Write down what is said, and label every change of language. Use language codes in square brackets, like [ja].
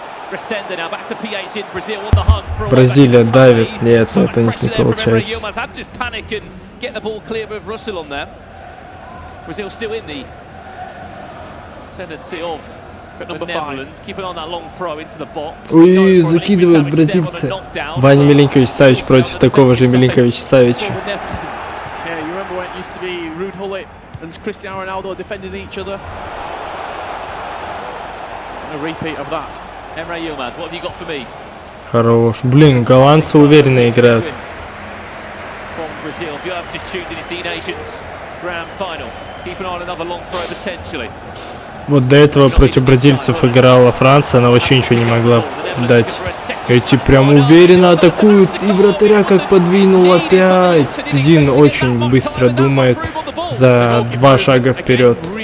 [en] Here's Resende now back to PH in Brazil on the hunt for [ru] Бразилия давит. Нет, это не получается. [en] Yilmaz had to just panic and get the ball clear of Russell on there. Brazil still in the ascendancy of the Netherlands, keeping on that long throw into the box. [ru] Ой, закидывают бразильцы. Ваня Миленкович-Савич против такого же Миленковича-Савича. [en] Yeah, you remember when it used to be Ruud Gullit and Cristiano Ronaldo defending each other? A repeat of that. Emre Yilmaz, what have you got for me? [ru] Хорош. Блин, голландцы уверенно играют. [en] From Brazil, if you have just tuned in, it's the eNations grand final. Keeping on another long throw potentially. [ru] Вот до этого против бразильцев играла Франция, она вообще ничего не могла дать. Эти прям уверенно атакуют, и вратаря как подвинул опять. Зин очень быстро думает, за 2 шага вперед.